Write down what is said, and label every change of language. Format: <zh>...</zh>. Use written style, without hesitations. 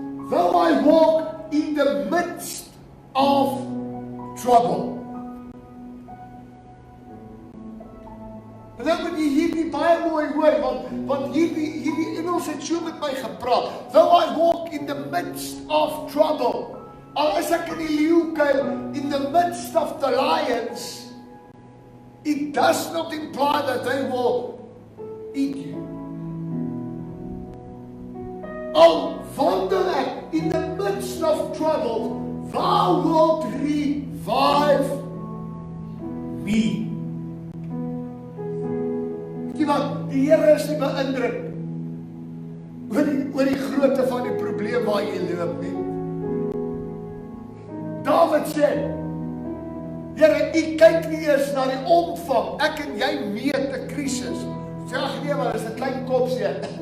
<en>Though I walk in the midst of trouble.</en> <af>En dan moet jy hierdie baie mooi hoor, want hierdie Engels het so met my gepraat.</af> <en>Though I walk in the midst of trouble.</en> <af>Al is ek in die leeukuil,</af> <en>in the midst of the lions, it does not imply that they will eat you.</en> <af>Al wandel ek</af> <en>in the midst of trouble, thou wilt revive me.</en> <af>Want die Here is nie beïndruk oor die grootte van die probleem waar jy loop nie. Dawid sê, Here, u kyk nie eens na die omvang. Ek en jy meet 'n krisis. Sê ag nee, maar dis 'n klein kopseer.</af>